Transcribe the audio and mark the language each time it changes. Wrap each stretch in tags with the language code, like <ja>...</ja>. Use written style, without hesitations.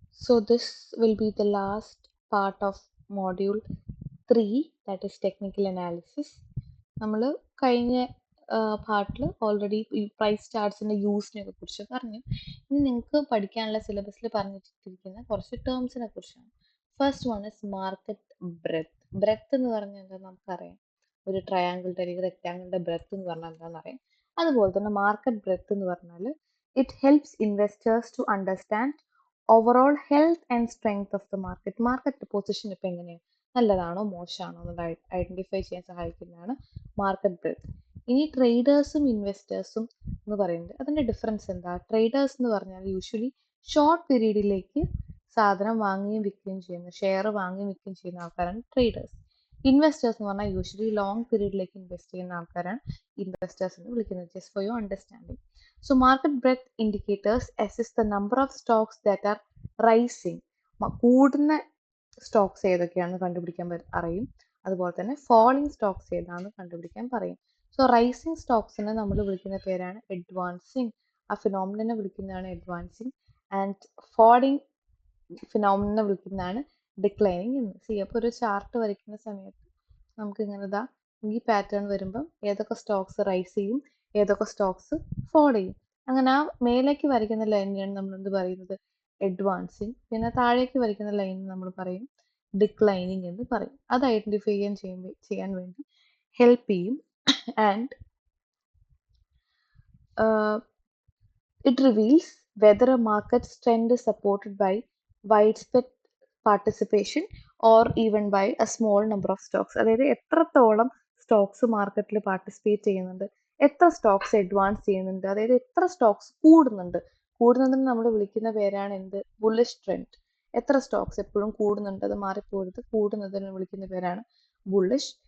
<en>So this will be the last part of module 3, that is technical analysis.</en> <ml>നമ്മൾ കഴിഞ്ഞ പാർട്ടിൽ already ഈ price ചാർട്ട്സിൻ്റെ യൂസിനെ കുറിച്ച് പറഞ്ഞു. ഇനി നിങ്ങൾക്ക് പഠിക്കാനുള്ള സിലബസിൽ പറഞ്ഞിട്ടിരിക്കുന്ന കുറച്ച് ടേംസിനെ കുറിച്ചാണ്. First one is market breath. Breath എന്ന് പറഞ്ഞാൽ എന്താ നമുക്കറിയാം, ഒരു ട്രയാങ്കിളുടെ അല്ലെങ്കിൽ റെക്റ്റാങ്കിളുടെ ബ്രെത്ത് എന്ന് പറഞ്ഞാൽ എന്താണെന്ന് അറിയാം. അതുപോലെ തന്നെ മാർക്കറ്റ് ബ്രെത്ത് എന്ന് പറഞ്ഞാൽ it helps investors to understand overall health and strength of the market. Market position ഇപ്പം എങ്ങനെയാണ്, നല്ലതാണോ മോശമാണോ എന്ന് ഐഡന്റിഫൈ ചെയ്യാൻ സഹായിക്കുന്നതാണ് മാർക്കറ്റ് ബ്രെത്ത്. ഇനി ട്രേഡേഴ്സും ഇൻവെസ്റ്റേഴ്സും എന്ന് പറയുന്നത് അതിൻ്റെ ഡിഫറൻസ് എന്താ? ട്രേഡേഴ്സ് എന്ന് പറഞ്ഞാൽ യൂഷ്വലി ഷോർട്ട് പീരീഡിലേക്ക് സാധനം വാങ്ങുകയും വിൽക്കുകയും ചെയ്യുന്ന, ഷെയർ വാങ്ങുകയും വിൽക്കുകയും ചെയ്യുന്ന ആൾക്കാരാണ് ട്രേഡേഴ്സ്. ഇൻവെസ്റ്റേഴ്സ് എന്ന് പറഞ്ഞാൽ യൂഷ്വലി ലോങ് പീരീഡിലേക്ക് ഇൻവെസ്റ്റ് ചെയ്യുന്ന ആൾക്കാരാണ് ഇൻവെസ്റ്റേഴ്സ് എന്ന് വിളിക്കുന്നത്.</ml> <en>Just for your understanding. So market breadth indicators assess the number of stocks that are rising.</en> <ml>കൂടുന്ന സ്റ്റോക്സ് ഏതൊക്കെയാണെന്ന് കണ്ടുപിടിക്കാൻ അറിയും. അതുപോലെ തന്നെ ഫോളിങ് സ്റ്റോക്സ് ഏതാണെന്ന് കണ്ടുപിടിക്കാൻ പറയും. സോ റൈസിങ് സ്റ്റോക്സിനെ നമ്മൾ വിളിക്കുന്ന പേരാണ് അഡ്വാൻസിങ്. ആ ഫിനോമിനെ വിളിക്കുന്നതാണ് അഡ്വാൻസിങ്. ആൻഡ് ഫോളിങ് ഫിനോമിനെ വിളിക്കുന്നതാണ് ഡിക്ലൈനിങ് എന്ന്. സി അപ്പോൾ ഒരു ചാർട്ട് വരയ്ക്കുന്ന സമയത്ത് നമുക്ക് ഇങ്ങനെ ഇതാ ഈ പാറ്റേൺ വരുമ്പം ഏതൊക്കെ സ്റ്റോക്സ് റൈസ് ചെയ്യും, ഏതൊക്കെ സ്റ്റോക്സ് ഫോൾ ചെയ്യും. അങ്ങനെ ആ മേലേക്ക് വരയ്ക്കുന്ന ലൈനിനാണ് നമ്മൾ എന്ത് പറയുന്നത്, അഡ്വാൻസിങ്. പിന്നെ താഴേക്ക് വരയ്ക്കുന്ന ലൈൻ നമ്മൾ പറയും ഡിക്ലൈനിങ് എന്ന് പറയും. അത് ഐഡന്റിഫൈ ചെയ്യാൻ വേണ്ടി ഹെൽപ്പ് ചെയ്യും.</ml> <en>And it reveals whether a market's trend is supported by widespread participation or even by a small number of stocks.</en> <ml>അതായത് എത്രത്തോളം സ്റ്റോക്സ് മാർക്കറ്റിൽ പാർട്ടിസിപ്പേറ്റ് ചെയ്യുന്നുണ്ട്, എത്ര സ്റ്റോക്സ് അഡ്വാൻസ് ചെയ്യുന്നുണ്ട്, അതായത് എത്ര സ്റ്റോക്സ് കൂടുന്നതിന് നമ്മൾ വിളിക്കുന്ന പേരാണ് എന്ത്, ബുള്ളിഷ് ട്രെൻഡ്. എത്ര സ്റ്റോക്സ് എപ്പോഴും കൂടുന്നുണ്ട്, അത് മാറിപ്പോരുത്, കൂടുന്നതിന് വിളിക്കുന്ന പേരാണ് ബുള്ളിഷ്.</ml>